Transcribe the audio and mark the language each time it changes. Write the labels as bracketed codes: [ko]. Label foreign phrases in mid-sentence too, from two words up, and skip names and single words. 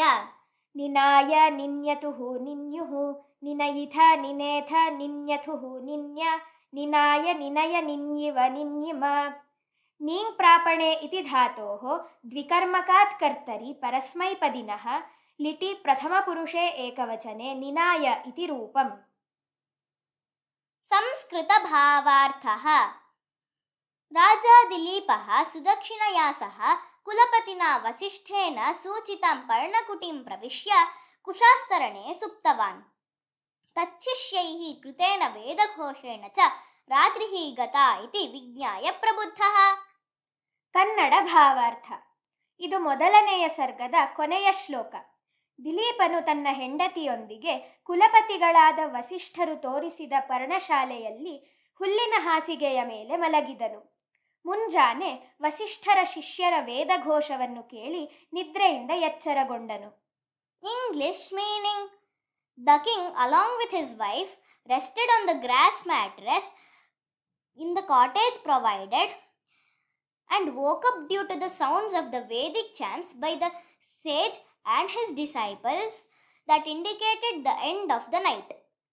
[sa] ನಿನಾಯ ನಿನ್ಯತುಃ ನಿನ್ಯುಃ ನಿನಯಿಥ ನಿನೇಥ ನಿನ್ಯಥುಃ ನಿನ್ಯ ನಿನಾಯ ನಿನಯ ನಿನ್ಯಿವ ನಿನ್ಯಿಮ. ನೀಂ ಪ್ರಾಪಣೆ ಇತಿ ಧಾತೋಃ ದ್ವಿಕರ್ಮಕಾತ್ ಕರ್ತರಿ ಪರಸ್ಮೈಪದಿನಃ ಲಿಟಿ ಪ್ರಥಮಪುರುಷೇ ಏಕವಚನೆ ನಿನಾಯ ಇತಿ ರೂಪಂ. ಸಂಸ್ಕೃತ ಭಾವಾರ್ಥಃ ರಾಜಾ ದಿಲೀಪಃ ಸುದಕ್ಷಿಣಯಾ ಸಹ ಕುಲಪತಿನಾ ವಸಿಷ್ಠೇನ ಸೂಚಿತಾಂ ಪರ್ಣಕುಟಿಂ ಪ್ರವಿಶ್ಯ ಕುಶಾಸ್ತರಣೆ ಸುಪ್ತವಾನ್. ತಚ್ಚಿಷ್ಯೈಃ ಕೃತೇನ ವೇದಘೋಷೇಣ ಚ ರಾತ್ರಿಃ ಗತಾ ಇತಿ ವಿಜ್ಞಾಯ ಪ್ರಬುದ್ಧಃ. [kn] ಕನ್ನಡ ಭಾವಾರ್ಥ. ಇದು ಮೊದಲನೆಯ ಸರ್ಗದ ಕೊನೆಯ ಶ್ಲೋಕ. ದಿಲೀಪನು ತನ್ನ ಹೆಂಡತಿಯೊಂದಿಗೆ ಕುಲಪತಿಗಳಾದ ವಸಿಷ್ಠರು ತೋರಿಸಿದ ಪರ್ಣಶಾಲೆಯಲ್ಲಿ ಹುಲ್ಲಿನ ಹಾಸಿಗೆಯ ಮೇಲೆ ಮಲಗಿದನು. ಮುಂಜಾನೆ ವಸಿಷ್ಠರ ಶಿಷ್ಯರ ವೇದಘೋಷವನ್ನು ಕೇಳಿ ನಿದ್ರೆಯಿಂದ ಎಚ್ಚರಗೊಂಡನು. [en] English meaning: the king along with his wife rested on the grass mattress in the cottage provided and woke up due to the sounds of the Vedic chants by the sage and his disciples that indicated the end of the night.